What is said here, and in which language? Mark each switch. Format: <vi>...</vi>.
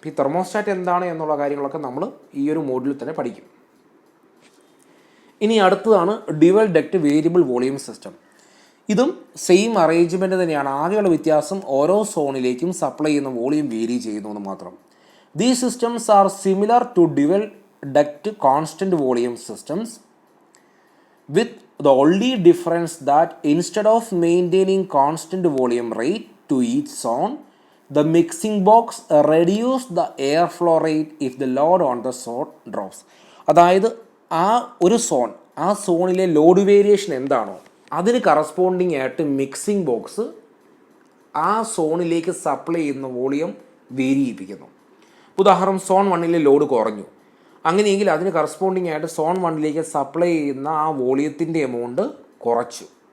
<ml>ഈ തെർമോസ്റ്റാറ്റ് എന്താണ് എന്നുള്ള കാര്യങ്ങളൊക്കെ നമ്മൾ ഈ ഒരു മോഡ്യൂളിൽ തന്നെ പഠിക്കും. ഇനി അടുത്തതാണ് dual duct variable volume system. ഇതും സെയിം അറേഞ്ച്മെൻറ്റ് തന്നെയാണ്. ആകെയുള്ള വ്യത്യാസം ഓരോ സോണിലേക്കും സപ്ലൈ ചെയ്യുന്ന വോളിയം വേരി ചെയ്യുന്നു എന്ന് മാത്രം.</ml> <en>These systems are similar to dual duct constant volume systems, with the only difference that instead of maintaining constant volume rate to each zone, the mixing box reduce the airflow rate if the load on the zone drops.</en> <ml>അതായത് ആ ഒരു zone, ആ സോണിലെ load variation എന്താണോ അതിന് corresponding ആയിട്ട് mixing box ആ സോണിലേക്ക് supply ചെയ്യുന്ന വോളിയം വേരി ചെയ്യിപ്പിക്കുന്നു. ഉദാഹരണം, സോൺ 1 ലോഡ് കുറഞ്ഞു, അങ്ങനെയെങ്കിൽ അതിന് കറസ്പോണ്ടിങ് ആയിട്ട് സോൺ 1 സപ്ലൈ ചെയ്യുന്ന ആ വോളിയത്തിൻ്റെ എമൗണ്ട് കുറച്ചു.</ml>